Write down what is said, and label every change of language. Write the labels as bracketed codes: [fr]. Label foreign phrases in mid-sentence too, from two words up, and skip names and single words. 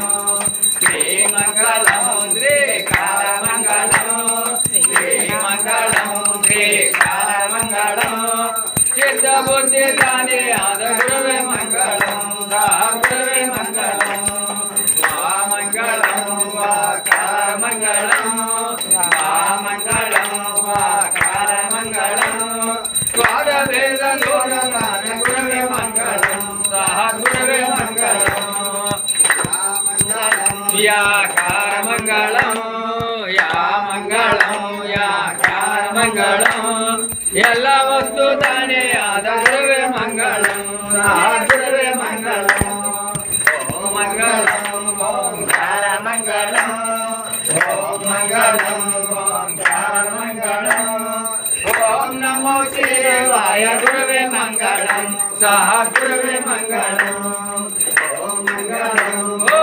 [te] శ్రీ మంగళం శ్రీకార మంగళం శ్రీ మంగళం శ్రీకార మంగళం చిత్త బుద్ధి తానే ఆద గురువే మంగళం గురువే మంగళం మా మంగళం వాకార మంగళం మా మంగళం వాకార మంగళం స్వాద వేద లోకాన గురువే మంగళం గురువే మంగళం యాకార మంగళం యా మంగళం యాకార మంగళం [kn] ಎಲ್ಲ ವಸ್ತು ತಾನೇ ಆದ ಗುರುವೇ ಮಂಗಳಂ ಗುರುವೇ ಮಂಗಳಂ ಓಂ ಮಂಗಳಂ ಓಂಕಾರ ಮಂಗಳಂ ಓಂ ಮಂಗಳಂ ಓಂಕಾರ ಮಂಗಳಂ ಓಂ ನಮೋ ಶಿವಾಯ ಗುರುವೇ ಮಂಗಳಂ ಸಹ ಗುರುವೇ ಮಂಗಳಂ ಓಂ ಮಂಗಳಂ